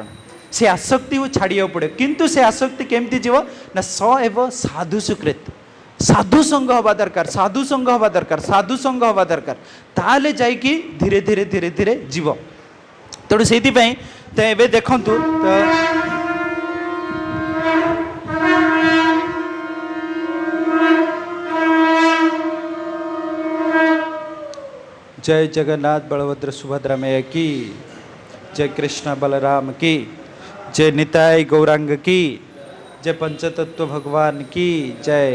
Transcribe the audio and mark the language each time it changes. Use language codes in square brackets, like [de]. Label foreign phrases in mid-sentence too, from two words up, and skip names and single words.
[or] ସେ ଆସକ୍ତିକୁ ଛାଡ଼ିବାକୁ ପଡ଼ିବ। କିନ୍ତୁ ସେ ଆସକ୍ତି କେମିତି ଯିବ? ନା ସ ଏବ ସାଧୁ ସୁକୃତ, ସାଧୁ ସଙ୍ଗ ହେବା ଦରକାର, ସାଧୁ ସଙ୍ଗ ହେବା ଦରକାର, ସାଧୁ ସଙ୍ଗ ହେବା ଦରକାର। ତାହେଲେ ଯାଇକି ଧୀରେ ଧୀରେ ଧୀରେ ଧୀରେ ଯିବ। ତେଣୁ ସେଇଥିପାଇଁ ତ ଏବେ ଦେଖନ୍ତୁ, ତ [hi] जय जगन्नाथ बलभद्र सुभद्रा मैया की जय, कृष्ण बलराम की जय, निताय गौरांग की जय, पंचतत्व भगवान की जय।